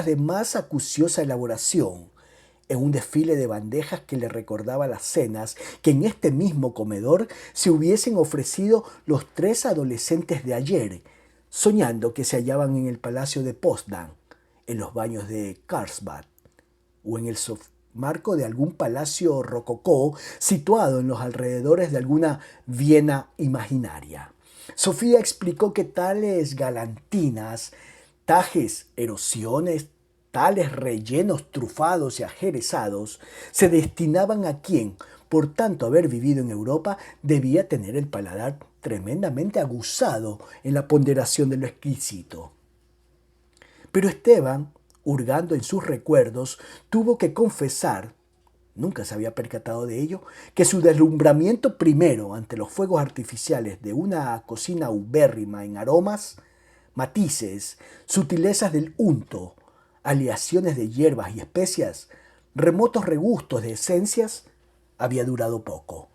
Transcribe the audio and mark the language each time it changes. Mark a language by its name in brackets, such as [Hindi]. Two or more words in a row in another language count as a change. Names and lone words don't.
[Spanish] de más acuciosa elaboración, en un desfile de bandejas que le recordaba las cenas que en este mismo comedor se hubiesen ofrecido los 3 adolescentes de ayer, soñando que se hallaban en el palacio de Potsdam, en los baños de Karlsbad, o en el marco de algún palacio rococó situado en los alrededores de alguna Viena imaginaria. Sofía explicó que tales galantinas, tajes, erosiones, tales rellenos trufados y ajerezados se destinaban a quien, por tanto haber vivido en Europa, debía tener el paladar tremendamente aguzado en la ponderación de lo exquisito. Pero Esteban, hurgando en sus recuerdos, tuvo que confesar, nunca se había percatado de ello, que su deslumbramiento primero ante los fuegos artificiales de una cocina ubérrima en aromas, matices, sutilezas del unto, aleaciones de hierbas y especias, remotos regustos de esencias, había durado poco.